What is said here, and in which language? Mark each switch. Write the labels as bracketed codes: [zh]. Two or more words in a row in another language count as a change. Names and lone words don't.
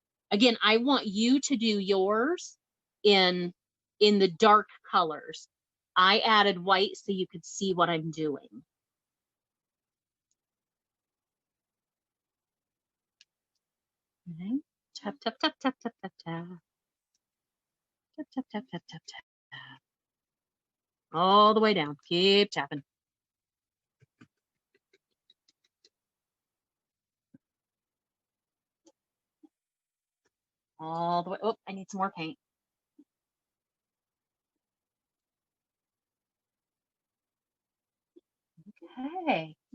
[en] Again, I want you to do yours in the dark colors. I added white so you could see what I'm doing. Okay. Tap, tap, tap, tap, tap, tap, tap. Tap, tap, tap, tap, tap, tap. All the way down. Keep tapping. All the way. Oh, I need some more paint. Okay.